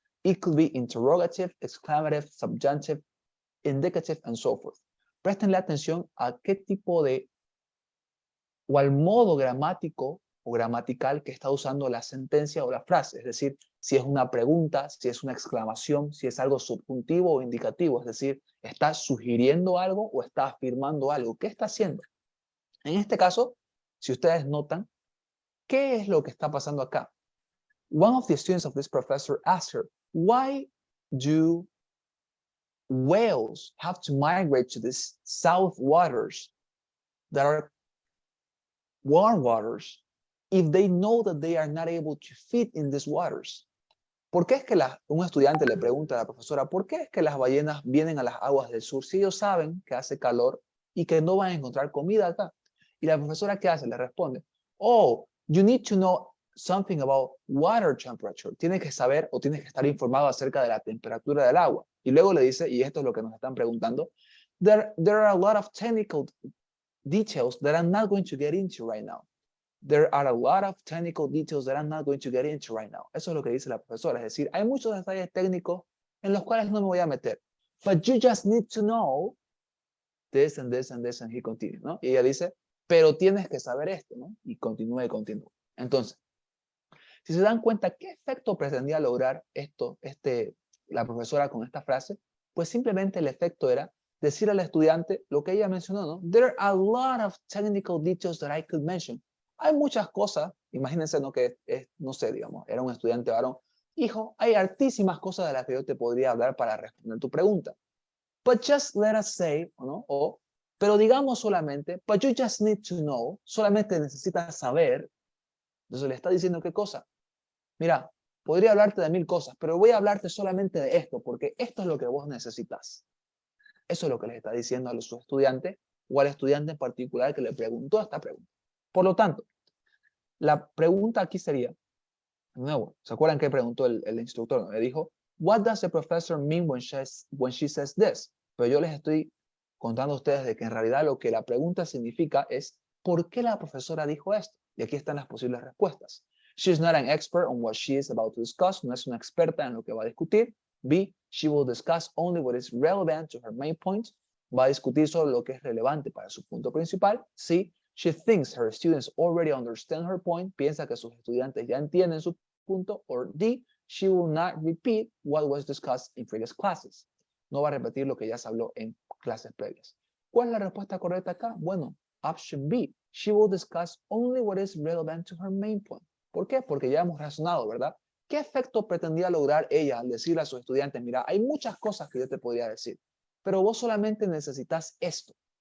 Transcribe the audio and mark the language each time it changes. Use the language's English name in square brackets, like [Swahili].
[English] It could be interrogative, exclamative, subjunctive, indicative, and so forth. [Spanish] Prestenle atención a qué tipo de o al modo gramático o gramatical que está usando la sentencia o la frase. Es decir, si es una pregunta, si es una exclamación, si es algo subjuntivo o indicativo. Es decir, está sugiriendo algo o está afirmando algo. ¿Qué está haciendo? En este caso, si ustedes notan, ¿qué es lo que está pasando acá? [English] One of the students of this professor asked her, why do whales have to migrate to these south waters that are warm waters if they know that they are not able to fit in these waters? [Spanish] ¿Por qué es que un estudiante le pregunta a la profesora, ¿por qué es que las ballenas vienen a las aguas del sur si ellos saben que hace calor y que no van a encontrar comida acá? Y la profesora, ¿qué hace? Le responde, [English] oh, you need to know something about water temperature. [Spanish] Tienes que saber o tienes que estar informado acerca de la temperatura del agua. Y luego le dice, y esto es lo que nos están preguntando, [English] there are a lot of technical details that I'm not going to get into right now. There are a lot of technical details that I'm not going to get into right now. [Spanish] Eso es lo que dice la profesora. Es decir, hay muchos detalles técnicos en los cuales no me voy a meter. [English] But you just need to know this and this and this, and he continues, ¿no? [Spanish] Y ella dice, pero tienes que saber esto, ¿no? Y continúa y continúa. Entonces, si se dan cuenta, ¿qué efecto pretendía lograr la profesora con esta frase? Pues simplemente el efecto era decir al estudiante lo que ella mencionó, ¿no? [English] There are a lot of technical details that I could mention. [Spanish] Hay muchas cosas, imagínense, ¿no? Que no sé, digamos, era un estudiante varón. Hijo, hay hartísimas cosas de las que yo te podría hablar para responder tu pregunta. [English] But just let us say, ¿no? [Spanish] Pero digamos solamente, [English] but you just need to know, [Spanish] solamente necesitas saber. Entonces le está diciendo qué cosa. Mira, podría hablarte de 1000 cosas, pero voy a hablarte solamente de esto, porque esto es lo que vos necesitas. Eso es lo que les está diciendo a sus estudiantes o al estudiante en particular que le preguntó esta pregunta. Por lo tanto, la pregunta aquí sería, de nuevo, ¿se acuerdan que preguntó el instructor? Le dijo, [English] what does the professor mean when she says this? [Spanish] Pero yo les estoy contando a ustedes de que en realidad lo que la pregunta significa es, ¿por qué la profesora dijo esto? Y aquí están las posibles respuestas. [English] She's not an expert on what she is about to discuss. [Spanish] No es una experta en lo que va a discutir. [English] B, she will discuss only what is relevant to her main point. [Spanish] Va a discutir solo lo que es relevante para su punto principal. [English] C, she thinks her students already understand her point. [Spanish] Piensa que sus estudiantes ya entienden su punto. [English] Or D, she will not repeat what was discussed in previous classes. [Spanish] No va a repetir lo que ya se habló en clases previas. ¿Cuál es la respuesta correcta acá? Bueno, option B. [English] She will discuss only what is relevant to her main point. [Spanish] ¿Por qué? Porque ya hemos razonado, ¿verdad? ¿Qué efecto pretendía lograr ella al decirle a sus estudiantes, mira, hay muchas cosas que yo te podría decir, pero vos solamente necesitas esto?